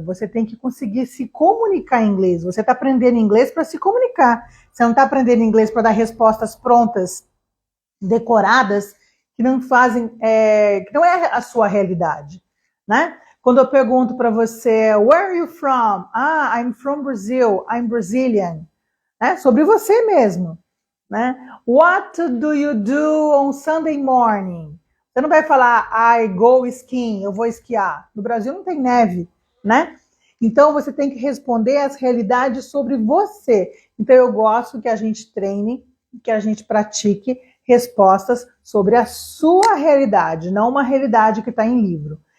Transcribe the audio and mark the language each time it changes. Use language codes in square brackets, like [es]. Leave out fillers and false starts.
[pt] Você tem que conseguir se comunicar em inglês. Você está aprendendo inglês para se comunicar. Você não está aprendendo inglês para dar respostas prontas, decoradas, que não fazem, que não é a sua realidade, né? Quando eu pergunto para você, [en] where are you from? Ah, I'm from Brazil, I'm Brazilian. Né? [pt] Sobre você mesmo. Né? [en] What do you do on Sunday morning? [pt] Você não vai falar, [en] I go skiing, [pt] eu vou esquiar. No Brasil não tem neve, né? Então você tem que responder as realidades sobre você. Então eu gosto que a gente treine, que a gente pratique respostas sobre a sua realidade, não uma realidade que está em livro.